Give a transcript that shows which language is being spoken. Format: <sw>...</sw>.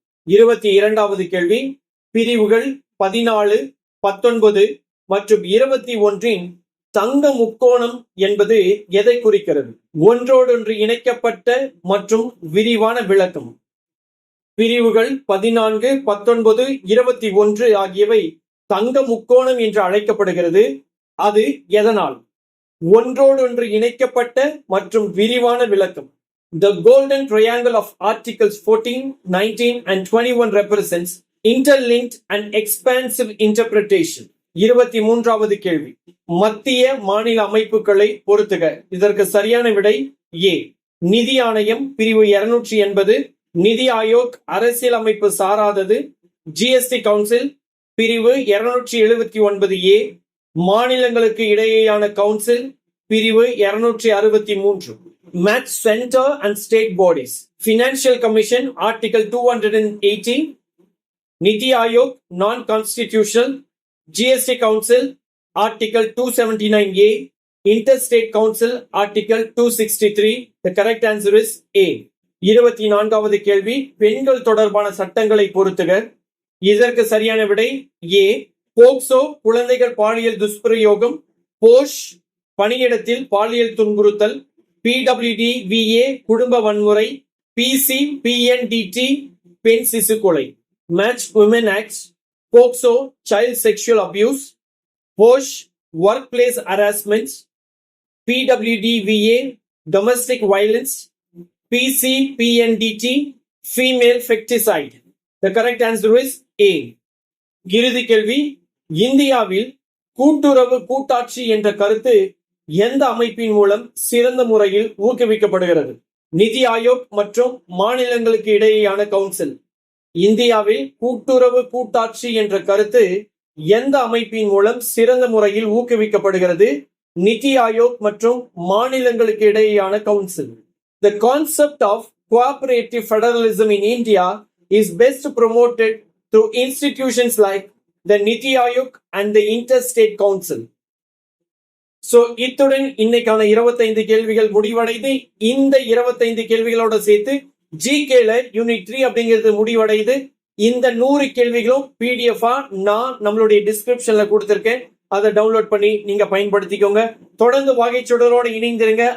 <ta>22வது கேள்வி. பிரிவுகள் 14, 19 மற்றும் 21 தங்க முக்கோணம் என்பது எதை குறிக்கிறது? ஒன்றோடொன்று இணைக்கப்பட்ட மற்றும் விரிவான விளக்கம். பிரிவுகள் 14, 19, 21 ஆகியவை தங்க முக்கோணம் என்று அழைக்கப்படுகிறது. அது எதனால்? ஒன்றோடொன்று இணைக்கப்பட்ட மற்றும் விரிவான விளக்கம்.</ta> <en>The golden triangle of Articles 14, 19 and 21 represents interlinked and expansive interpretation.</en> <ta>23வது கேள்வி. மத்திய மாநில அமைப்புகளை பொறுத்துக. இதற்கு சரியான விடை ஏ. நிதி ஆணையம் பிரிவு 280. நிதி ஆயோக் அரசியலமைப்பு சாராதது. ஜிஎஸ்டி கவுன்சில் பிரிவு 279A. மாநிலங்களுக்கு இடையேயான கவுன்சில் பிரிவு 263.</ta> <en>Match Center and State Bodies. Financial Commission Article 280. Niti Aayog non-constitutional. GST Council Article 279A. Interstate Council Article 263. The correct answer is A.</en> <ta>24வது கேள்வி. பெண்கள் தொடர்பான சட்டங்களை பொறுத்துக. இதற்கு சரியான விடை ஏ. போக்சோ குழந்தைகள் பாலியல் துஷ்பிரயோகம். போஷ் பணியிடத்தில் பாலியல் துன்புறுத்தல். PWD-VA குடும்ப வன்முறை. PC-PNDT பெண் சிசு கொலை.</ta> <en>Match Women Acts. POCSO child sexual abuse. POSH workplace harassments. PWD-VA domestic violence. PC-PNDT female feticide. The correct answer is A.</en> <ta>இறுதி கேள்வி. இந்தியாவில் கூட்டுறவு கூட்டாட்சி என்ற கருத்து எந்த அமைப்பின் மூலம் சிறந்த முறையில் ஊக்குவிக்கப்படுகிறது? நிதி ஆயோக் மற்றும் மாநிலங்களுக்கு இடையேயான கவுன்சில். இந்தியாவில் கூட்டுறவு கூட்டாட்சி என்ற கருத்து எந்த அமைப்பின் மூலம் சிறந்த முறையில் ஊக்குவிக்கப்படுகிறது? நிதி ஆயோக் மற்றும் மாநிலங்களுக்கு இடையேயான council.</ta> <en>The concept of cooperative federalism in India is best promoted through institutions like the Niti Aayog and the Interstate Council.</en> <ta>So இத்துடன் இன்னைக்கான 25 கேள்விகள் முடிவடைந்து, இந்த 25 கேள்விகளோட சேர்த்து ஜிகேல யூனிட் 3 அப்படிங்கிறது முடிவடையுது. இந்த 100 கேள்விகளும் பிடிஎஃபா நான் நம்மளுடைய டிஸ்கிரிப்ஷன்ல கொடுத்திருக்கேன். அதை டவுன்லோட் பண்ணி நீங்க பயன்படுத்திக்கோங்க. தொடர்ந்து வாகைச்சுடரோட இணைந்திருங்க.</ta>